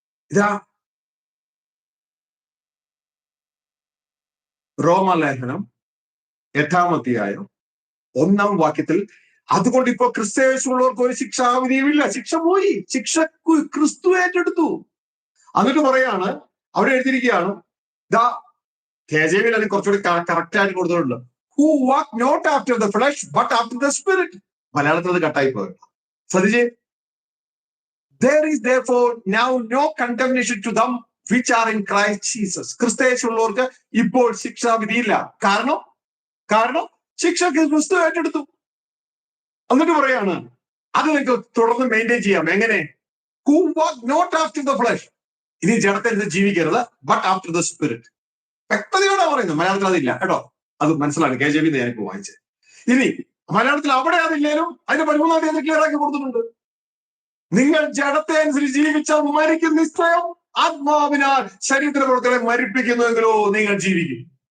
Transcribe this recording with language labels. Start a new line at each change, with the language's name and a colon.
Malayalam: ഇതാ റോമാലേഖനം 8-ാം അധ്യായം 1-ാം വാക്യത്തിൽ, അതുകൊണ്ട് ഇപ്പോ ക്രിസ്തുയേശുള്ളവർക്ക് ഒരു ശിക്ഷാവിധിയുമില്ല. ശിക്ഷ പോയി. ശിക്ഷ ക്രിസ്തു ഏറ്റെടുത്തു. എന്നിട്ട് പറയാണ്, അവിടെ എഴുതിയിരിക്കുകയാണ്, KJV അതിന് കുറച്ചുകൂടി കറക്റ്റ് ആയിട്ട് കൊടുത്തിട്ടുണ്ട്,
English: Who walk not after the flesh but after the spirit.
Malayalam: മലയാളത്തിൽ അത് കട്ടായി പോയത് ശ്രദ്ധിച്ചേ.
English: There is therefore now no condemnation to them which are in Christ Jesus.
Malayalam: ക്രിസ്തുയേശുള്ളവർക്ക് ഇപ്പോൾ ശിക്ഷാവിധിയില്ല. കാരണം ശിക്ഷ ക്രിസ്തു ഏറ്റെടുത്തു. എന്നിട്ട് പറയാണ്, അത് നിങ്ങൾക്ക് തുടർന്ന് മെയിൻറ്റെയിൻ ചെയ്യാം. എങ്ങനെ?
English: Who walk not after the flesh.
Malayalam: ഇനി ജഡത്തെ ജീവിക്കരുത്,
English: But after the spirit.
Malayalam: വ്യക്തതയോടെ പറയുന്നു. മലയാളത്തിൽ അതില്ല കേട്ടോ, അത് മനസ്സിലാണ്. KJV ഞാനിപ്പോ വായിച്ചത്. ഇനി മലയാളത്തിൽ അവിടെ അതില്ലേലും അതിന്റെ 13-ാം തീയതി ക്ലിയർ ആക്കി കൊടുത്തിട്ടുണ്ട്. നിങ്ങൾ ജഡത്തെ അനുസരിച്ച് ജീവിച്ചാൽ മരിക്കും നിശ്ചയം. ആത്മാവിനാൽ ശരീരത്തിന്റെ പ്രവർത്തനങ്ങളെ മരിപ്പിക്കുന്നുവെങ്കിലോ നിങ്ങൾ ജീവിക്കും.